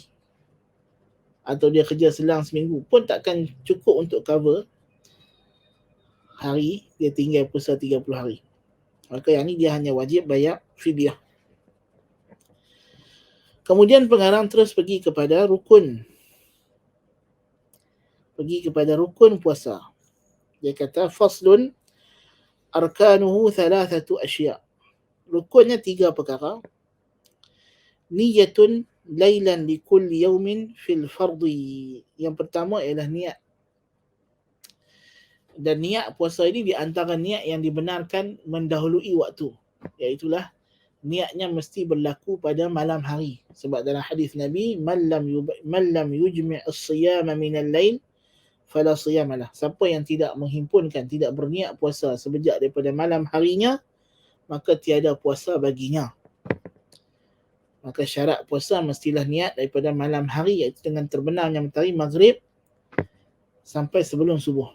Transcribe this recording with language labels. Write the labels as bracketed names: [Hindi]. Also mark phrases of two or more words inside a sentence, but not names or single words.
[Malay] Atau dia kerja selang seminggu pun takkan cukup untuk cover hari dia tinggal puasa 30 hari. Maka yang ni dia hanya wajib bayar fidyah. Kemudian pengarang terus pergi kepada rukun. Pergi kepada rukun puasa. Dia kata [Arabic] فصل أركانه ثلاثة أشياء'. [Malay] Rukunnya 3 perkara. [Arabic] نية ليلا لكل يوم في الفرض. [Malay] Yang pertama ialah niat. Dan niat puasa ini di antara niat yang dibenarkan mendahului waktu. Iaitulah niatnya mesti berlaku pada malam hari. Sebab dalam hadis Nabi, [Arabic] من لم يجمع الصيام من الليل فلا صيام له. [Malay] Siapa yang tidak menghimpunkan, tidak berniat puasa sejak daripada malam harinya, maka tiada puasa baginya. Maka syarat puasa mestilah niat daripada malam hari, iaitu dengan terbenamnya matahari maghrib sampai sebelum subuh.